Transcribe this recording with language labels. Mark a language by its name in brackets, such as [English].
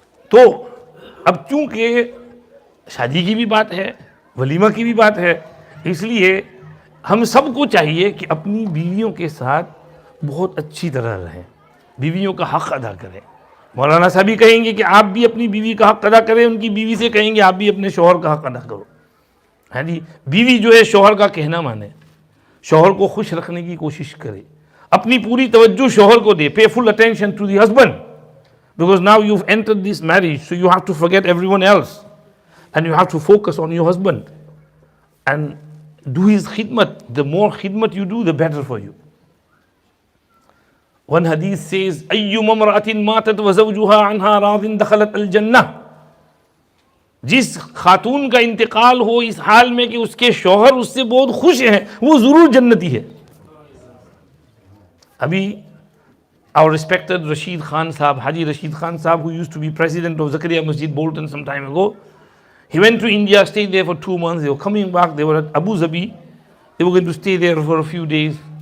[Urdu] تو اب چونکہ شادی کی بھی بات ہے، ولیمہ کی بھی بات ہے، اس لیے ہم سب کو چاہیے کہ اپنی بیویوں کے ساتھ بہت اچھی طرح رہیں، بیویوں کا حق ادا کریں. مولانا صاحب بھی کہیں گے کہ آپ بھی اپنی بیوی کا حق ادا کریں، ان کی بیوی سے کہیں گے آپ بھی اپنے شوہر کا حق ادا کرو. ہاں جی، بیوی جو ہے شوہر کا کہنا مانے، شوہر کو خوش رکھنے کی کوشش کرے، اپنی پوری توجہ شوہر کو دے. [English] pay full attention to the husband because now you've entered this marriage, so you have to forget everyone else and you have to focus on your husband and do his khidmat. The more khidmat you do, the better for you. One hadith says [Arabic] أَيُّمَّ امْرَأَةٍ مَاتَتْ وَزَوْجُهَا عَنْهَا رَاضٍ دَخَلَتْ الْجَنَّةِ. [Urdu] جس خاتون کا انتقال ہو اس حال میں کہ اس کے شوہر اس سے بہت خوش ہیں، وہ ضرور جنتی ہے. ابھی [English] our respected Rashid Khan Sahab, Haji Rashid Khan Sahab, who used to be president of Zakaria Masjid Bolton some time ago, he went to India, stayed there for 2 months. They were coming back, they were at Abu Dhabi, they were going to stay there for a few days.